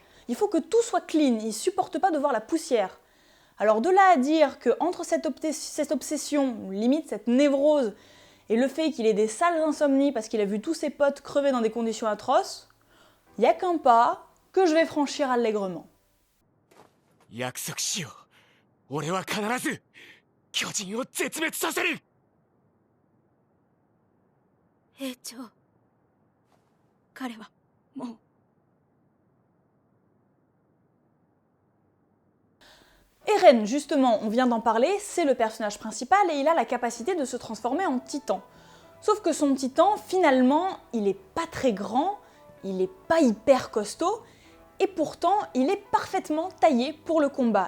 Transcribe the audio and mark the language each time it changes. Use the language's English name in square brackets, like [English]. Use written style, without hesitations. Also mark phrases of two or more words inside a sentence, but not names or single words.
[French] Il faut que tout soit clean, il supporte pas de voir la poussière. Alors de là à dire qu'entre cette obsession, ou limite cette névrose, et le fait qu'il ait des sales insomnies parce qu'il a vu tous ses potes crever dans des conditions atroces, il n'y a qu'un pas que je vais franchir allègrement. [Japanese] 約束しよう。俺は必ず巨人を絶滅させる。兵長彼はもう [French] Eren, justement, on vient d'en parler, c'est le personnage principal et il a la capacité de se transformer en titan. Sauf que son titan, finalement, il est pas très grand, il est pas hyper costaud, et pourtant, il est parfaitement taillé pour le combat.